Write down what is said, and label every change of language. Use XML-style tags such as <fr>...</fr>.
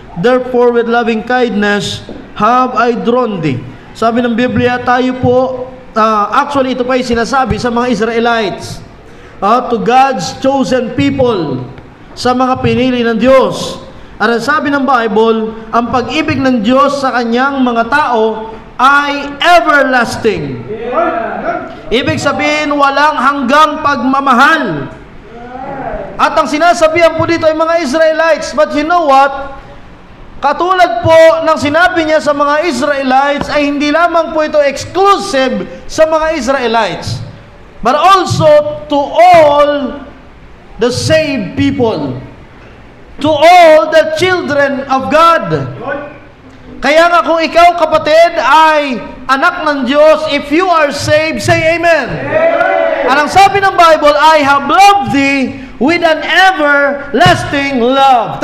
<en>Therefore, with loving kindness have I drawn thee.</en> <tl>Sabi ng Biblia, tayo po, actually ito pa yung sinasabi sa mga Israelites,</tl> <en>to God's chosen people,</en> <tl>sa mga pinili ng Diyos. At ang sabi ng Bible, ang pag-ibig ng Diyos sa kanyang mga tao ay everlasting. Ibig sabihin, walang hanggang pagmamahal. At ang sinasabihan po dito ay mga Israelites.</tl> <en>But you know what?</en> <tl>Katulad po ng sinabi niya sa mga Israelites</tl> <en>ay hindi lamang po ito exclusive sa mga Israelites, but also to all the saved people, to all the children of God.</en> <tl>Kaya nga kung ikaw, kapatid, ay anak ng Diyos,</tl> <en>if you are saved, say amen.</en> <tl>At ang sabi ng</tl> <en>Bible, I have loved thee with an everlasting love.</en>